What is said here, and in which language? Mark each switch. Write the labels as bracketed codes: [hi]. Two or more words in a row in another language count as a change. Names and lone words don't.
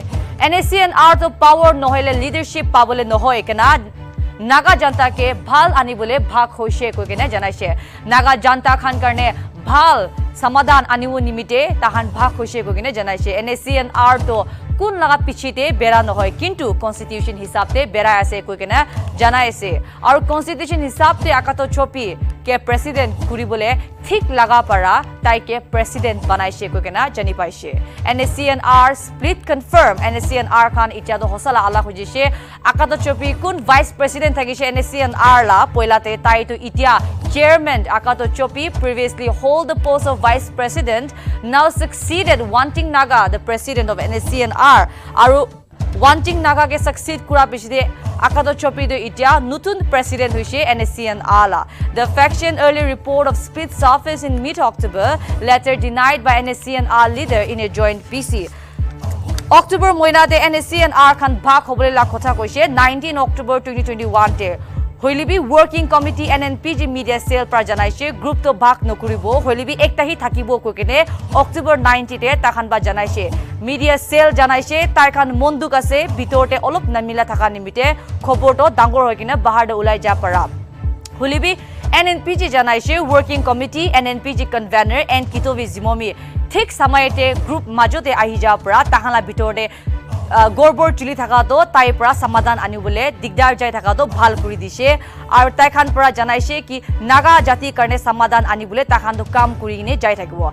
[nag] NSCN R to power nohile leadership pabole nohoi kena Naga janta ke bhal anibole bhag hoise koigena janaise. Naga janta khan karne bhal samadan anibu nimite tahan bhag hoise koigena janaise. NSCN R to kun laga pichite bera nohoi kintu constitution hisabte berai ase koigena janaise. Aru constitution hisabte Akato Chophy ke President kuribole thik laga para tai ke President banaise koigena jani paise. NSCN R [en] split confirm [nag] NSCN R khan itia do hosala ala hojise. Akato Chophy kun Vice President thagise NSCN R la poilate tai to itia Chairman [en] Akato Chophy previously hold the post of Vice President, now succeeded Wangtin Naga, the President of NSCN R. [nag] Aru Wangtin Naga ke succeed kura pichide Akato Chophy do itia nutun President hoise NSCN R la. [en] The faction early report of split surface in mid-October, later denied by NSCN R leader in a joint PC. [nag] October moina de NSCN R khan bhag hobole la kotha koise 19 October 2021 te. Hoilibi Working Committee NNPG Media Cell par janaise group to bhag nokuribo hoilibi ekta hi thakibo kokene October 90 te takhan ba janaise. Media Cell janaise tai khan monduk ase bitorte olop namila thaka nimite khobor to dangor hoikina bahar de ulai ja para. Hoilibi NNPG janaise Working Committee NNPG Convener and Kitovi Zhimomi thik samayete group majote ahi ja para tahanla bitorte Gorbor chili thaka to tai pra samadan anibole digdar jai thaka to bhal kuri dise aru tai khan pra janaise ki Naga jati karne samadan anibole ta khan to kam kuri ne jai thakibo.